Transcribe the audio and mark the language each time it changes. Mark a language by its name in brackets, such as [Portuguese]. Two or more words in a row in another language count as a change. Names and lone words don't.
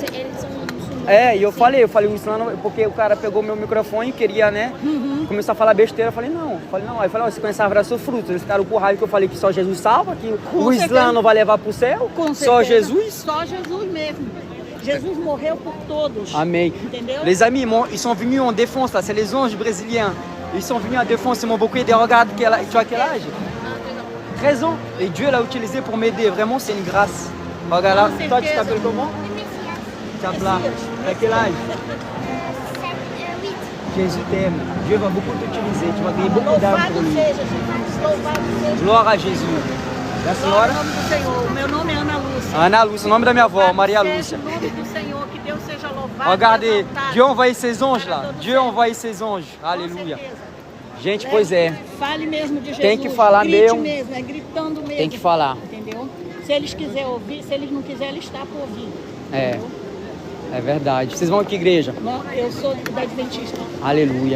[Portuguese] E eu falei o Islã, porque o cara pegou meu microfone e queria, né, começar a falar besteira. Eu falei, não. Aí eu falei, você conhece a árvore do fruto. Eles ficaram com raiva que eu falei que só Jesus salva, que o Islã não vai levar pro céu. Só Jesus? Só Jesus mesmo. Jesus morreu por todos. Amém. Entendeu? [French] Les amis, ils sont venus en défense, là. C'est les anges brésiliens. Ils sont venus en défense, ils m'ont beaucoup aidé. Regarde, tu as quel âge? 13 ans. Et Dieu l'a utilisé pour m'aider. Vraiment, c'est une grâce. Regarde là. Toi, tu t'appelles comment? Tu t'appelles là. Tu as quel âge? Jésus t'aime. Dieu va beaucoup t'utiliser. Tu vas gagner beaucoup d'âme pour lui. [Portuguese] Glória a Jésus. E a senhora? Glória ao nome do Senhor. Meu nome é Ana Lúcia. Ana Lúcia, o nome da minha avó, Maria Lúcia. O nome do Senhor, que Deus seja louvado. [French] Regardez, Dieu envoie ses anges lá. Dieu envoie ses anges. [Portuguese] Aleluia. Gente, pois é. Fale mesmo de Jesus. Tem que falar mesmo. mesmo. É gritando mesmo. Tem que falar. Entendeu? Se eles quiserem ouvir, se eles não quiserem, ele está por ouvir. É. Entendeu? É verdade. Vocês vão a que igreja? Não, eu sou da Adventista. Aleluia.